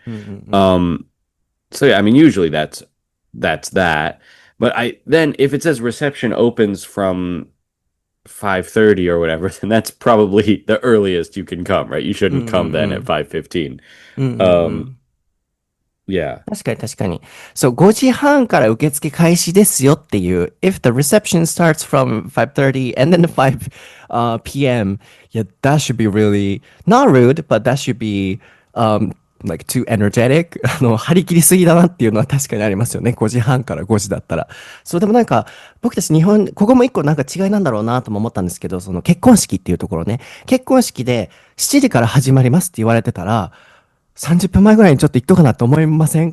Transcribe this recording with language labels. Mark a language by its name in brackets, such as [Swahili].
[English] Mm-mm. Um, so yeah, I mean, usually that's that. But then if it says reception opens from 5:30 or whatever, then that's probably the earliest you can come, right? You shouldn't come then at Mm-mm. 5:15. Um, Mm-mm. yeah. [Japanese] 確かに確かに。そう、5時半から受付開始ですよっていう。 [English] If the reception starts from 5:30 and then 5 p.m., yeah, that should be really not rude, but that should be like too energetic. [Japanese] 張り切りすぎだなっていうのは確かにありますよね。5時半から5時だったら。そう、でもなんか、僕たち日本、ここも一個なんか違いなんだろうなとも思ったんですけど、その結婚式っていうところね。結婚式で7時から始まりますって言われてたら、30分前ぐらいにちょっと行っとかなと思いません？